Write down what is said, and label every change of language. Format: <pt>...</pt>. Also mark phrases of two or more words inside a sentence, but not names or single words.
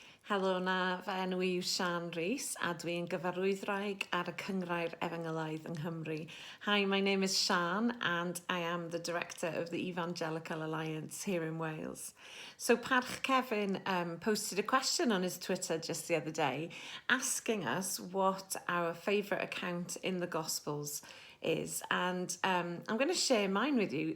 <cy>Helo na, fy enw yw Sian Rees a dwi'n gyfarwyddwraig ar y Cyngrair Efengelaidd yng Nghymru.</cy> <en>Hi, my name is Sian and I am the director of the Evangelical Alliance here in Wales. So Parch Kevin posted a question on his Twitter just the other day asking us what our favourite account in the Gospels is, and I'm going to share mine with you.</en>